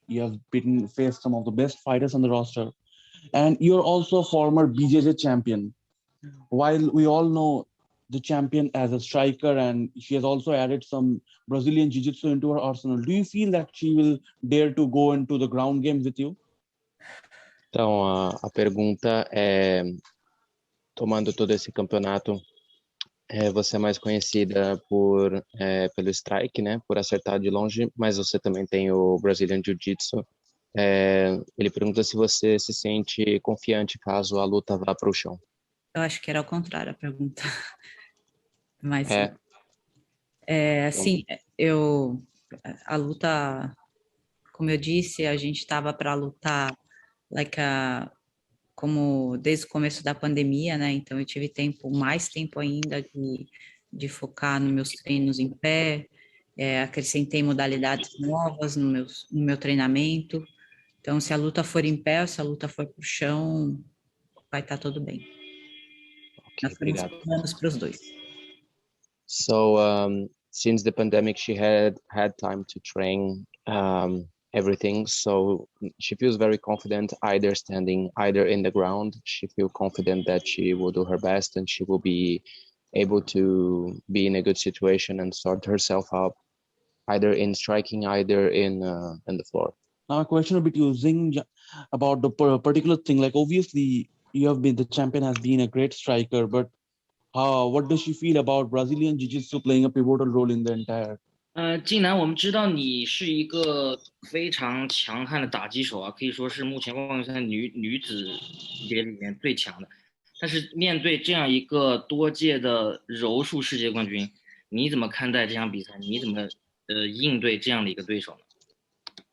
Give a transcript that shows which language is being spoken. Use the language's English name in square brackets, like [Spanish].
[English] You have faced some of the best fighters on the roster. And you're also a former BJJ champion. While we all know the champion as a striker, and she has also added some Brazilian Jiu-Jitsu into her arsenal, do you feel that she will dare to go into the ground game with you? [Portuguese] Então, a pergunta é, tomando todo esse campeonato, você é mais conhecida pelo strike, né? Por acertar de longe, mas você também tem o Brazilian Jiu-Jitsu. Ele pergunta se você se sente confiante caso a luta vá para o chão. Eu acho que era ao contrário a pergunta. Mas sim, a luta, como eu disse, a gente estava para lutar como desde o começo da pandemia, né? Então eu tive mais tempo ainda de focar nos meus treinos em pé, acrescentei modalidades novas no meu treinamento. Então, se a luta for em pé ou se a luta for para o chão, vai estar tudo bem. Nós estamos planos para os dois. [English] So since the pandemic, she had time to train everything. So she feels very confident either standing, either in the ground. She feels confident that she will do her best and she will be able to be in a good situation and sort herself out, either in striking, either in the floor. Now, a question would be to Jing about the particular thing. Like, obviously, the champion has been a great striker, but what does she feel about Brazilian Jiu-Jitsu playing a pivotal role in the entire? [Chinese] 晋南，我们知道你是一个非常强悍的打击手啊，可以说是目前万元赛女子级别里面最强的。但是面对这样一个多届的柔术世界冠军，你怎么看待这场比赛？你怎么应对这样的一个对手呢？